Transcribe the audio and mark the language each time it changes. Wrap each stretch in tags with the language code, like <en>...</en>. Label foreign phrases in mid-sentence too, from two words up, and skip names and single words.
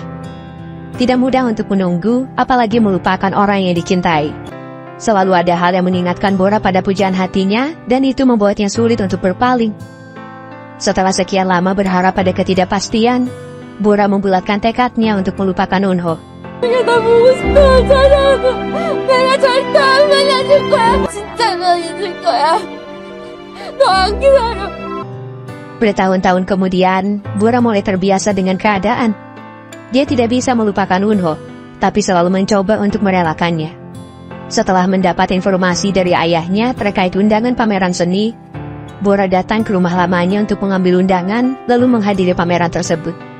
<id>Tidak mudah untuk menunggu, apalagi melupakan orang yang dicintai. Selalu ada hal yang mengingatkan Bora pada pujaan hatinya, dan itu membuatnya sulit untuk berpaling. Setelah sekian lama berharap pada ketidakpastian, Bora membulatkan tekadnya untuk melupakan Wonho.</id> <ko>나 보고 싶어하잖아. 내가 절대 안 말려줄 거야. 진짜 말려줄 거야. 너 안 기다려.</ko> <id>Bertahun-tahun kemudian, Bora mulai terbiasa dengan keadaan. Dia tidak bisa melupakan Wonho, tapi selalu mencoba untuk merelakannya. Setelah mendapat informasi dari ayahnya terkait undangan pameran seni, Bora datang ke rumah lamanya untuk mengambil undangan, lalu menghadiri pameran tersebut.</id>